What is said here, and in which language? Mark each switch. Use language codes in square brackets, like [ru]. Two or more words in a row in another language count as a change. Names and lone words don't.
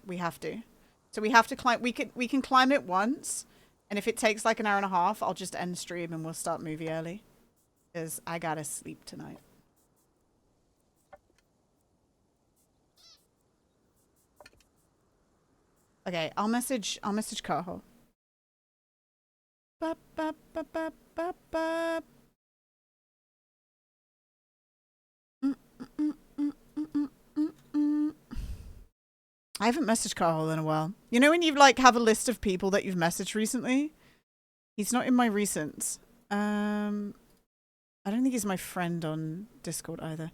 [en] We have to. So we have to climb. We can climb it once. And if it takes like an hour and a half, I'll just end stream and we'll start movie early. Because I gotta sleep tonight. Okay, I'll message Carho. Ba, ba, ba, ba, ba, ba. I haven't messaged Carl in a while. You know when you like have a list of people that you've messaged recently? He's not in my recents. I don't think he's my friend on Discord either.